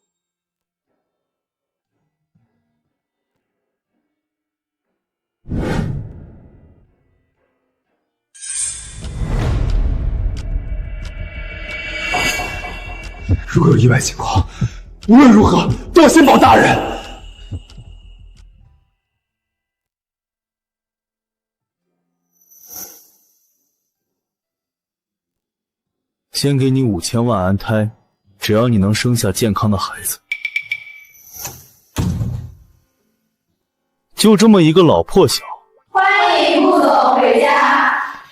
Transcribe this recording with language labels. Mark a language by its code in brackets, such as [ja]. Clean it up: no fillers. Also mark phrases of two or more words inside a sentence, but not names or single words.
[zh] 如果有意外情況，無論如何都要先保大人。先給你5000萬安胎，只要你能生下健康的孩子。就这么一个老破小，欢迎顾总回家。